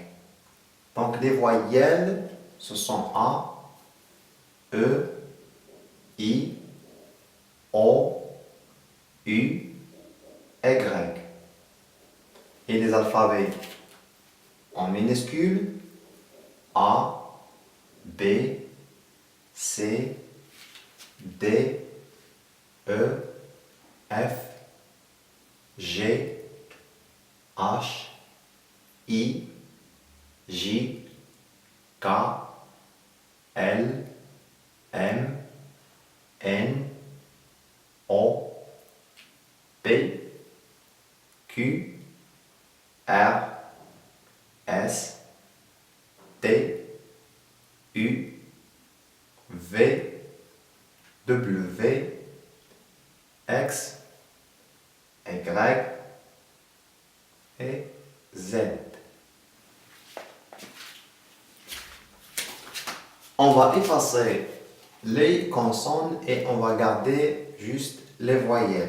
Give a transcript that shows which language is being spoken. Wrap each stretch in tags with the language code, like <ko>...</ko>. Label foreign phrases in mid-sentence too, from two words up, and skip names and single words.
<fr>Donc les voyelles, ce sont A, E, I, O, U, Y. Et les alphabets en minuscules, A, B, C, D, E, F, G, H, I, J, K, L, M, N, O, P, Q, R, S, T, U, V, W, X, Y et Z. On va effacer les consonnes et on va garder juste les voyelles.</fr>